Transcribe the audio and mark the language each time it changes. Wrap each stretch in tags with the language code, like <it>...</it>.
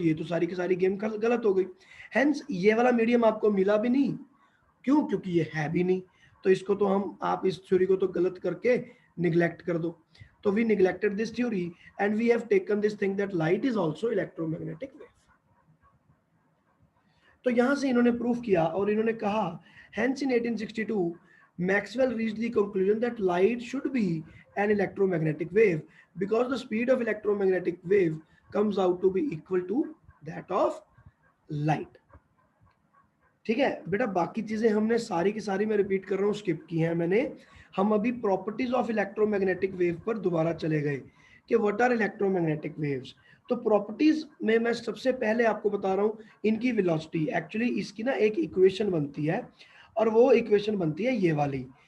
<hi>ये तो सारी की सारी गेम गलत हो गई। हेंस ये वाला मीडियम आपको मिला भी नहीं, क्यों? क्योंकि ये है भी नहीं। तो इसको तो हम, आप इस थ्योरी को तो गलत करके निग्लेक्ट कर दो।</hi> <en>तो we neglected this theory and we have taken this thing that light is also electromagnetic wave.</en> <hi>तो यहां से इन्होंने प्रूफ किया और इन्होंने कहा,</hi> <en>hence in 1862 Maxwell reached the conclusion that light should be an electromagnetic wave because the speed of electromagnetic wave comes out to be equal to that of light।</en> <hi>ठीक है बेटा, बाकी चीजें हमने सारी की सारी, मैं रिपीट कर रहा हूँ, स्किप की हैं मैंने। हम अभी प्रॉपर्टीज ऑफ इलेक्ट्रोमैग्नेटिक वेव पर दोबारा चले गए कि</hi> <en>What are electromagnetic waves.</en> <hi>तो प्रॉपर्टीज में मैं सबसे पहले आपको बता रहा हूँ इनकी वेलोसिटी। एक्चुअली इसकी ना एक इक्वेशन बनती है, और वो इक्वेशन बनती है ये वाली।</hi>